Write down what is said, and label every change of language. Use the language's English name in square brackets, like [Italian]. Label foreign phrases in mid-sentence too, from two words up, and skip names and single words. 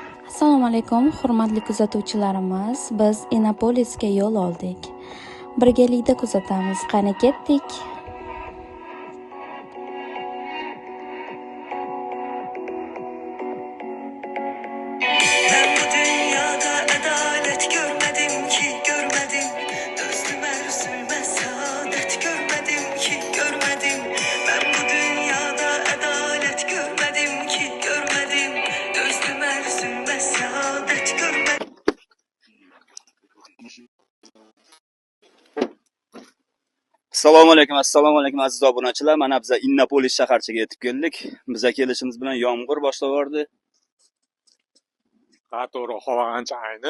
[Uzbek] Assalomu alaykum, hurmatli kuzatuvchilarimiz. Biz Innopolisga yo'l oldik. Birgalikda kuzatamiz. Qani ketdik. [Turkish] Ben bu dünyada adalet görmedim ki görmedim. Özlüme üzülme saadet görmedim ki görmedim. Ben bu dünyada adalet görmedim ki görmedim. Özlüme üzülme saadet görmedim. [Uzbek] Assalomu alaykum aziz obunachilar. Mana biz Innopolis shaharchaga yetib keldik. Biz kelishimiz bilan yomg'ir boshlaverdi. To'g'ri, havo ancha ayniq.